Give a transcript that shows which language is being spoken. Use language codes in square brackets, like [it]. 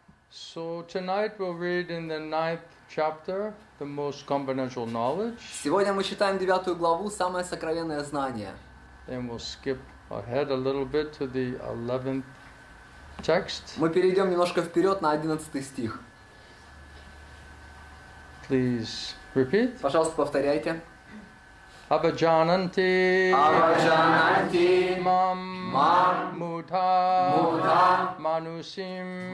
[en] So tonight we'll read in the 9th chapter, the most confidential knowledge, [ru] Сегодня мы читаем 9 главу, самое сокровенное знание. [en] and we'll skip ahead a little bit to the 11th text. [ru] Мы перейдем немножко вперед на 11 стих. [en] Please repeat. [ru] Пожалуйста, повторяйте. [sa] Abhajananti Аваджананти mam Mam mudha Mudha manusim